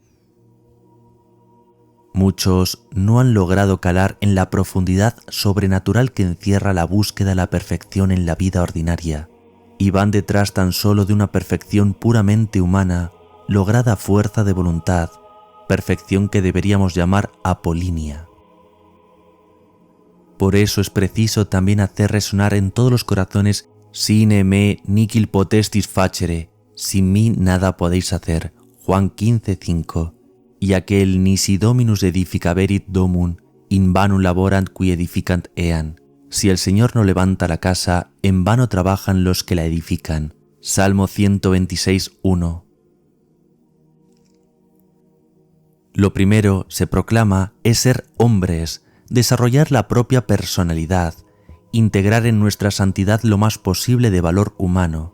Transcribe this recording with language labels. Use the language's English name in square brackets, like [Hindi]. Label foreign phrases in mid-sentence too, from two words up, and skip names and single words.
[Spanish] Muchos no han logrado calar en la profundidad sobrenatural que encierra la búsqueda de la perfección en la vida ordinaria, y van detrás tan solo de una perfección puramente humana, lograda a fuerza de voluntad, perfección que deberíamos llamar apolínea. Por eso es preciso también hacer resonar en todos los corazones [Latin] «Sine me nihil potestis facere», [Spanish] sin mí nada podéis hacer, Juan 15:5, y aquel [Latin] nisi Dominus edificaverit domum, in vanum laborant qui edificant eam. [Spanish] Si el Señor no levanta la casa, en vano trabajan los que la edifican. Salmo 126:1. Lo primero, se proclama, es ser hombres, desarrollar la propia personalidad, integrar en nuestra santidad lo más posible de valor humano.